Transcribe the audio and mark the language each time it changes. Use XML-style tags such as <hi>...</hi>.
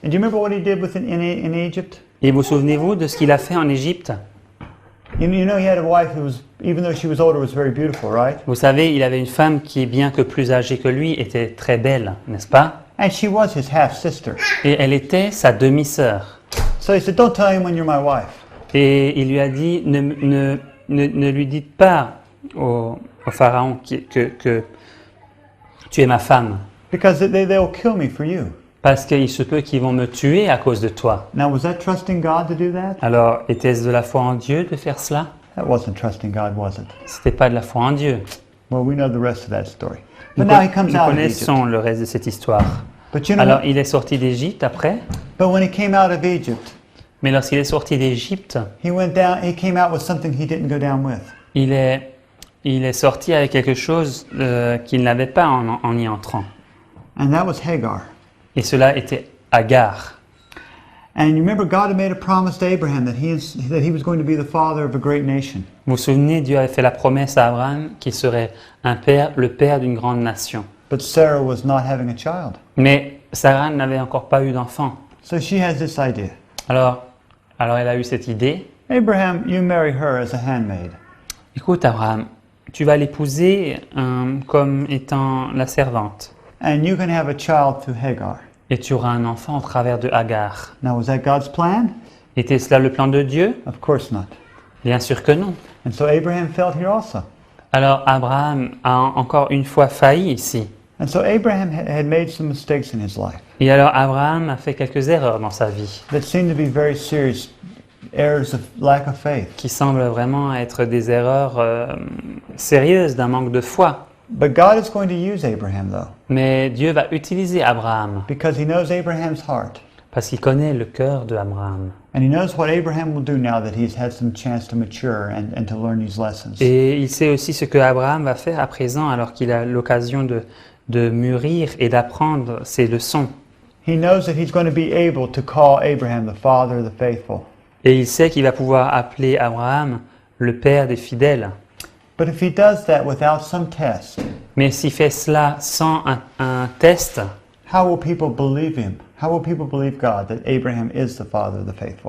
<en>And do you remember what he did in Egypt?</en> <fr>Et vous souvenez-vous de ce qu'il a fait en Égypte?</fr> <en>You know he had a wife who was, even though she was older, was very beautiful, right?</en> <fr>Vous savez, il avait une femme qui, bien que plus âgée que lui, était très belle, n'est-ce pas?</fr> <en>And she was his half-sister.</en> <fr>Et elle était sa demi-sœur.</fr> <en>So he said, don't tell anyone you're my wife.</en> <fr>Et il lui a dit, ne lui dites pas au pharaon que tu es ma femme,</fr> <en>Because they'll kill me for you.</en> <fr>parce qu'il se peut qu'ils vont me tuer à cause de toi.</fr> <en>Now, was that trusting God to do that?</en> <fr>Alors, était-ce de la foi en Dieu de faire cela?</fr> <en>That wasn't trusting God, was it?</en> <fr>C'était pas de la foi en Dieu.</fr> <en>Well, we know the rest of that story.</en> <fr>Nous,</fr> <en>But now he comes</en> <fr>nous</fr> <en>out of Egypt.</en> <fr>connaissons le reste de cette histoire.</fr> <en>But you know,</en> <fr>Alors, il est sorti d'Égypte après,</fr> <en>but when he came out of Egypt,</en> <fr>mais lorsqu'il est sorti d'Égypte,</fr> <en>he came out with something he didn't go down with.</en> <fr>il est sorti avec quelque chose qu'il n'avait pas en y entrant.</fr> <en>And that was Hagar.</en> <fr>Et cela était Agar.</fr> <en>And you remember God had made a promise to Abraham that he was going to be the father of a great nation.</en> <fr>Vous vous souvenez, Dieu avait fait la promesse à Abraham qu'il serait le père d'une grande nation.</fr> <en>But Sarah was not having a child.</en> <fr>Mais Sarah n'avait encore pas eu d'enfant.</fr> <en>So she has this idea.</en> <fr>Alors elle a eu cette idée.</fr> <en>Abraham, you marry her as a handmaid.</en> <fr>Écoute Abraham, tu vas l'épouser comme étant la servante.</fr> <en>And you can have a child through Hagar.</en> <fr>Et tu auras un enfant au travers de Agar.</fr> <en>Now, was that God's plan?</en> <fr>Était cela le plan de Dieu?</fr> <en>Of course not.</en> <fr>Bien sûr que non.</fr> <en>And so Abraham failed here also.</en> <fr>Alors Abraham a encore une fois failli ici.</fr> <en>And so Abraham had made some mistakes in his life</en> <fr>Et alors Abraham a fait quelques erreurs dans sa vie,</fr> <en>that seemed to be very serious errors of lack of faith.</en> <fr>qui semblent vraiment être des erreurs sérieuses d'un manque de foi.</fr> <en>But God is going to use Abraham though,</en> <fr>Mais Dieu va utiliser Abraham</fr> <en>because he knows Abraham's heart.</en> <fr>parce qu'il connaît le cœur de Abraham.</fr> <en>And he knows what Abraham will do now that he's had some chance to mature and to learn these lessons.</en> <fr>Et il sait aussi ce que Abraham va faire à présent alors qu'il a l'occasion de mûrir et d'apprendre ces leçons.</fr> <en>He knows that he's going to be able to call Abraham the father of the faithful.</en> <fr>Et il sait qu'il va pouvoir appeler Abraham le père des fidèles.</fr> <en>But if he does that without some test,</en> <fr>Mais s'il fait cela sans un test,</fr> <en>how will people believe him? How will people believe God that Abraham is the father of the faithful?</en>